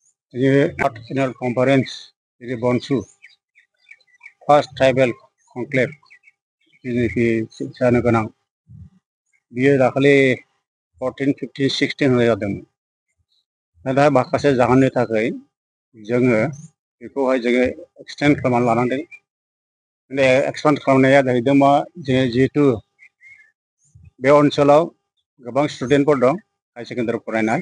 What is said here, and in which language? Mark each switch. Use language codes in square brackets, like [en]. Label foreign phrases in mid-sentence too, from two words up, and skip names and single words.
[en] Annual Conference in Bonsu, first tribal conclave in Sanaganang. [brx] Biyo dakali 14, 15, 16 होया दं. दा माखासे जाहोननि थाखाय जोङो बेखौहाय जोङो एक्सटेन्ड खालामनानै लानांदों. बे एक्सपेन्ड खालामनाया जाहैदों मा जोङो जिहेतु बे ओनसोलाव गोबां स्टुडेन्टफोर दं [en] high secondary [brx] फरायनाय.